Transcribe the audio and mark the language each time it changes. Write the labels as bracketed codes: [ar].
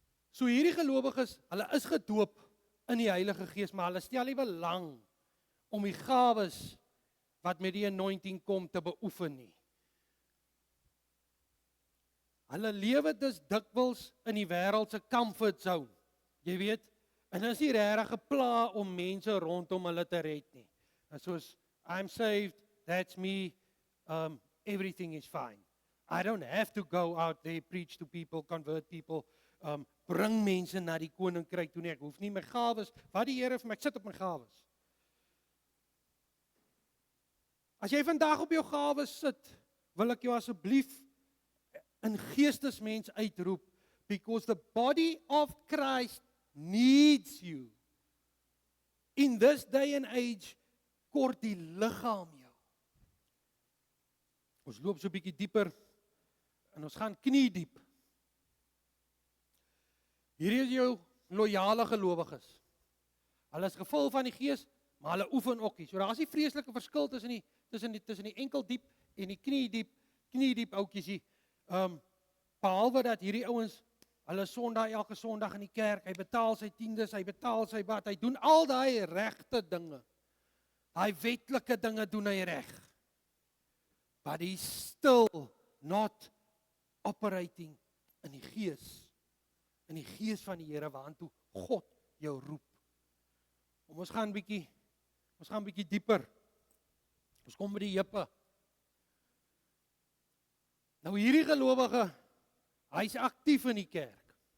[af] So hierdie gelowiges, hulle is gedoop in die Heilige Gees, maar hulle stel nie belang om die gawes wat met die anointing kom te beoefen nie. Hulle lewe dus dikwels in die wêreld se comfort zone. Jy weet, en is nie regtig 'n pla om mense rondom hulle te red nie. En soos [en] I'm saved, that's me, everything is fine. I don't have to go out there, preach to people, convert people, bring [af] mense na die koninkryk toe nie. Ek hoef nie my gawes, wat die Here vir my, ek sit op my gawes. As jy vandag op jou gawes sit, wil ek jou asseblief in geestesmens uitroep, [en] because the body of Christ needs you. In this day and age, [af] kort die liggaam jou. Ons loop so 'n bietjie dieper, en ons gaan knie diep. Hierdie is jou loyale gelowiges. Hulle is gevul van die Gees, maar hulle oefen ook nie. So daar is nie vreeslike verskil tussen die enkeldiep en die knie diep oudjies. Behalwe dat hierdie ouens, hulle Sondag elke Sondag in die kerk, hy betaal sy tiendes, hy betaal sy wat, hy doen al daai regte dinge. Daai wetlike dinge doen hy reg. [en] But he's still not operating in [af] die Gees. In die Gees van die Here waartoe God jou roep. Ons gaan bietjie dieper. Ons kom by die heupe. Nou hierdie gelowige, hy's aktief in die kerk.